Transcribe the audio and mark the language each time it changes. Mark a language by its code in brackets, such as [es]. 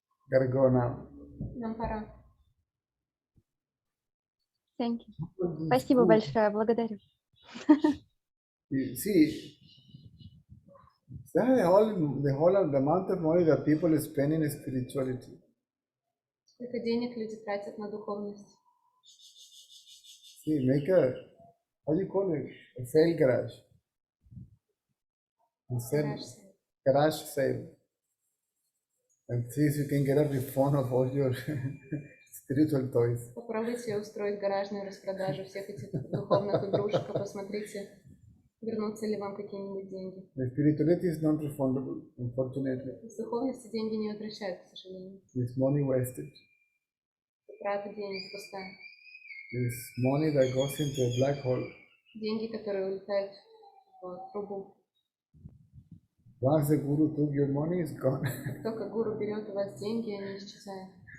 [en] Gotta go now. [ru] Нам пора. [en] Thank you. [ru] Спасибо большое, благодарю. [en] You see, the amount of money that people spend in spirituality. [ru] Сколько денег люди тратят на духовность? [en] See, make a, how do you call it? A sale garage. And sell, garage sale. And see if you can get a refund of all your spiritual toys. [ru] Попробуйте устроить гаражную распродажу всех этих духовных игрушек, и посмотрите, вернутся ли вам какие-нибудь деньги. [en] The spirituality is not refundable, unfortunately. [ru] С духовности деньги не возвращают, к сожалению. [en] It's money wasted. [ru] Трата денег пустая. [en] It's money that goes into a black hole. [ru] Деньги, которые улетают в трубу. [en] Once the guru took your money, it's gone. [ru] Как только гуру берет у вас деньги, они исчезают.